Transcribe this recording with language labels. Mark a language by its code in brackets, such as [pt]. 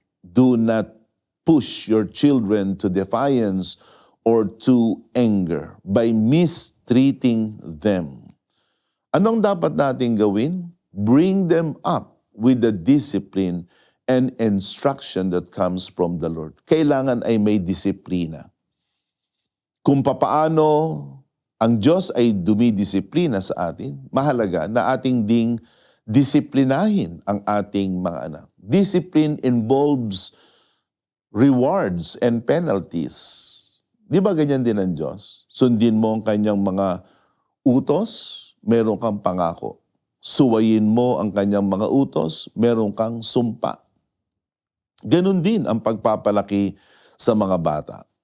[en] Do not push your children to defiance or to anger by mistreating them. [tl] Anong dapat natin gawin? [en] Bring them up with the discipline and instruction that comes from the Lord. [tl] Kailangan ay may disiplina. Kung papaano ang Diyos ay dumidisiplina sa atin, mahalaga na ating ding disiplinahin ang ating mga anak. [en] Discipline involves rewards and penalties. [tl] Di ba ganyan din ang Diyos? Sundin mo ang kanyang mga utos, meron kang pangako. Suwayin mo ang kanyang mga utos, meron kang sumpa. Ganun din ang pagpapalaki sa mga bata.